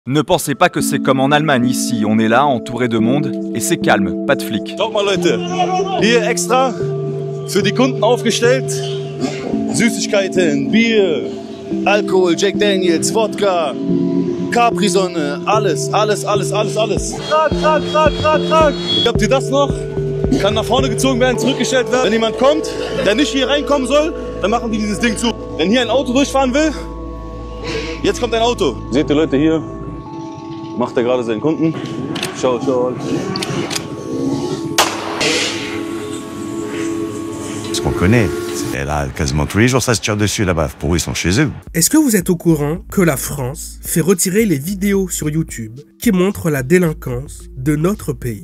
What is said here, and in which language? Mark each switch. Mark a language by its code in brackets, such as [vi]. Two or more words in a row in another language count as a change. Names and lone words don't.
[fr] Ne pensez pas que c'est comme en Allemagne ici, on est là, entouré de monde, et c'est calme, pas de flics. [de] Schaut mal Leute, hier extra für die Kunden aufgestellt, Süßigkeiten, Bier, Alkohol, Jack Daniels, Wodka, Capri-Sonne, alles. Trag. Habt ihr das noch? Kann nach vorne gezogen werden, zurückgestellt werden. Wenn jemand kommt, der nicht hier reinkommen soll, dann machen die dieses Ding zu. Wenn hier ein Auto durchfahren will, jetzt kommt ein Auto. Seht ihr Leute hier? Macht er gerade seinen Kunden. Ciao. [fr] Ce qu'on connaît, c'est là quasiment tous les jours ça se tire dessus là-bas. Pour eux, ils sont chez eux. Est-ce que vous êtes au courant que la France fait retirer les vidéos sur YouTube qui montrent la délinquance de notre pays?